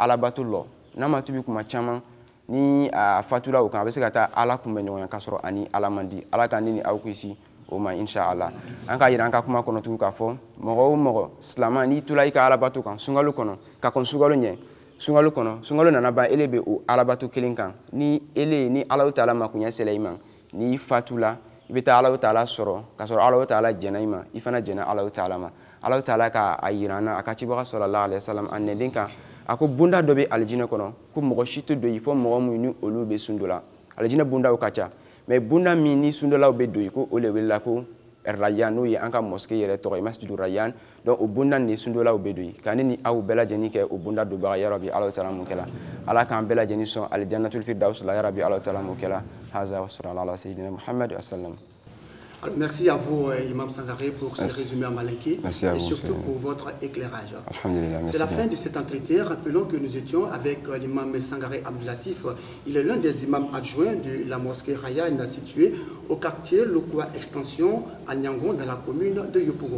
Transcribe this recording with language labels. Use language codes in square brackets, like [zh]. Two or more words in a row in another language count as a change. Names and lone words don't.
[bm] alabato lɔ n'a ma tubi kuma caman ni a fatura o kan a bɛ se ka taa Ala kunbɛ ɲɔgɔn k'a sɔrɔ ani Ala man di Ala ka ne ni aw kisi o ma inshallah an k'a yira an ka kuma kɔnɔ tugun k'a fɔ mɔgɔ o mɔgɔ silama n'i tola i ka alabato kan sunkalo kɔnɔ ka kɔn sunkalo ɲɛ sunkalo kɔnɔ sunkalo nana ban ele bɛ o alabato kelen kan ni ele ni Ala Taala ma kunya sela i ma ni fatula i bɛ taa Ala Taala sɔrɔ ka sɔrɔ Ala Taala jɛna i ma i fana jɛna Ala Taala ma Ala Taala ka a yira an na a ka cibaga [ar] صلى الله عليه وسلم [bm] a nɛlen kan a ko bonda dɔ bɛ alijinɛ kɔnɔ ko mɔgɔ si tɛ don i fɔ mɔgɔ min ni olu bɛ sun dɔ la alijinɛ bondaw ka ca mais bonda min ni sun dɔlaw bɛ don i ko o le welela ko Rayyan n'o ye an ka mosquée yɛrɛ tɔgɔ ye Masjidu Rayyan donc o bonda ni sun dɔlaw bɛ don i ka ne ni aw bɛɛ lajɛlen kɛ o bonda donbaga [ar] يا رب [bm] Ala Taala mun kɛla Ala k'an bɛɛ lajɛlen sɔn [ar] الجنة الفردوس [bm] la [ar] يا رب [bm] Ala Taala mun kɛla [ar] هذا وصلى الله على سيدنا محمد وسلم. [fr] Alors, merci à vous, Imam Sangaré, pour ce résumé en malinké et surtout pour votre éclairage. C'est la fin de cet entretien. Rappelons que nous étions avec l'imam Sangaré Abdulatif. Il est l'un des imams adjoints de la mosquée Rayyan située au quartier Lokwa Extension à Nyangon dans la commune de Yopougon.